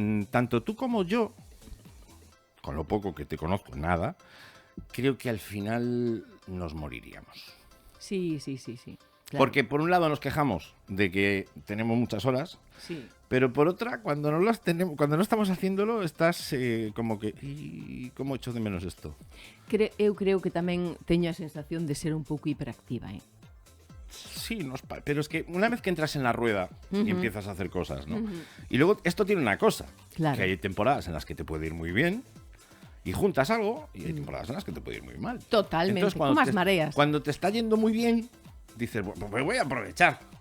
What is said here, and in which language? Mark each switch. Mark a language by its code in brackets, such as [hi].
[es] Tanto tú como yo, con lo poco que te conozco, nada, creo que al final nos moriríamos. Sí. Claro. Porque por un lado nos quejamos de que tenemos muchas horas, sí. Pero por otra, cuando no las tenemos, cuando no estamos haciéndolo, estás como que ¿cómo echo de menos esto? [gl] Eu creo que tamén teño a sensación de ser un pouco hiperactiva, [es] Sí, pero es que una vez que entras en la rueda y empiezas a hacer cosas, ¿no? Y luego esto tiene una cosa, claro. Que hay temporadas en las que te puede ir muy bien y juntas algo y hay temporadas en las que te puede ir muy mal. Totalmente, entonces, [gl] como as mareas. [es] Cuando te está yendo muy bien, dices, pues voy a aprovechar.